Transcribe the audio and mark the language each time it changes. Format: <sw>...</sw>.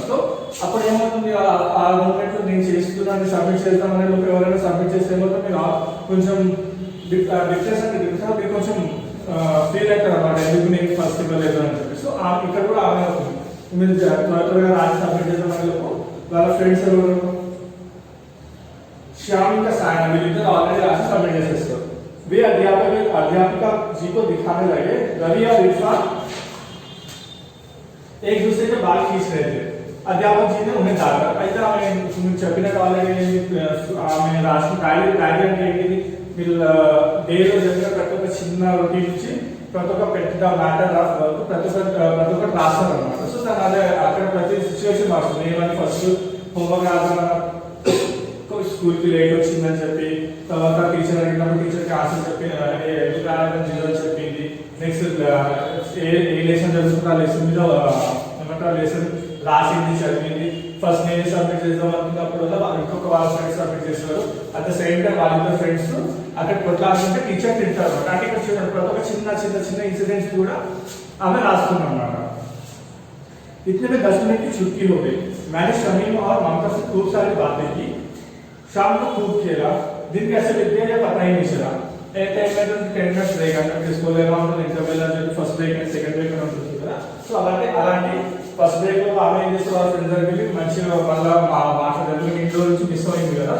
<te>So అప్పుడు ఏమవుతుంది, ఆ మూమెంట్ లో నేను చేస్తున్నాను సబ్మిట్ చేద్దామనే లోపు ఎవరైనా సబ్మిట్ చేస్తే ఏమవుతుంది, మీరు కొంచెం డిప్రెషన్ మీరు కొంచెం ఫీల్ అవుతారు అనమాట, ఎందుకు నేను ఫస్ట్ ఇవ్వలేదు అని చెప్పి. సో ఇక్కడ కూడా ఆమె అవుతుంది, మీరు త్వరగా రాసి సబ్మిట్ చేద్దామనే లోపు వాళ్ళ ఫ్రెండ్స్ ఎవరు,</te> <hi>श्याम का सायना मिलकर ऑलरेडी राशि सबमिट</hi> <te>చేసేస్తారు.</te> <hi>वे अध्यापिका जी को दिखाने लगे. रवि और इरफान एक दूसरे के बाल खींच रहे थे. अध्यापक जी ने उन्हें डांटा.</hi> <te>అయితే ఆమె చెప్పినట్టు ఆల్రెడీ ఆమె రాసిన డైరీ అంటే ఏంటిది, మీరు డేలో జరిగిన ప్రతి ఒక్క చిన్న రొటీన్ నుంచి ప్రతి ఒక్క పెద్ద మ్యాటర్ వరకు ప్రతి ఒక్కటి రాస్తారు అనమాట. సో తను అదే అక్కడ ప్రతి సిచ్యువేషన్ రాస్తుంది. ఏమని ఫస్ట్ హోంవర్క్ రాసిన స్కూల్కి లేట్ వచ్చిందని చెప్పి, తర్వాత టీచర్ అడిగినప్పుడు టీచర్కి ఆన్సర్ చెప్పి ఎందుకు రాలేదని జీరో చెప్పింది. నెక్స్ట్ ఏ లెసన్ జరుగుతుందో ఆ లెసన్ మీద ఏమంటారు లెసన్ రాసింది చదివింది. ఫస్ట్ నేనే సబ్మిట్ చేద్దాం అనుకున్నప్పుడు ఇంకొక వాళ్ళ ఫ్రెండ్స్ సబ్మిట్ చేస్తారు. అట్ ద సేమ్ టైం వాళ్ళిద్దరు ఫ్రెండ్స్ అక్కడ కొట్లాడుతుంటే టీచర్ తింటారు అనమాట. అంటే ఇక్కడ చూడండి ప్రతి ఒక్క చిన్న ఇన్సిడెంట్స్ కూడా ఆమె రాస్తున్నాం అన్నమాట.</te> <hi>इतने में 10 मिनट की छुट्टी हो गई. मैंने शमीम और ममता से खूब सारी बातें की. शाम को खूब खेला. दिन कैसे बीत गया ये पता ही नहीं चला. एक टाइम में तो 10 मिनट्स ब्रेक</hi> <te>అంటే స్కూల్ లో ఎలా ఉంటుంది, ఇంటర్వెల్ అని చెప్పి first break and second break అని ఉంటుంది కదా. సో అలాంటి ఫస్ట్ బ్రేక్ లో ఆమె ఏం చేస్తారు, వాళ్ళ ఫ్రెండ్స్ దగ్గరికి మంచిగా మళ్ళీ మాట్లాడడం, ఇంట్లో నుంచి మిస్ అయింది కదా.</te>